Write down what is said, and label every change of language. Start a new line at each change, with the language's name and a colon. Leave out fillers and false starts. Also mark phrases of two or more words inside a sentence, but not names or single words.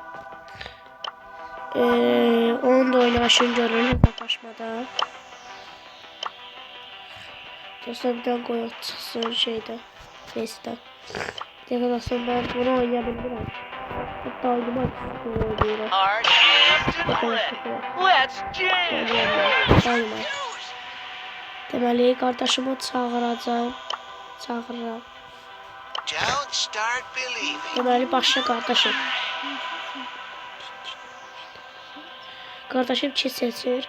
Turkish: Onun da oynanışını görün hesaplaşmada. Dostlar birden koy çıksın şeyde. Neyse. Arkadaşlar ben bunu oynayabilirim. Hatta oynamak istiyorum.
English: Let's jam.
Azerbaijani: Deməli qardaşımı çağıracağam. Deməli başla qardaşım. Qardaşım ki seçir.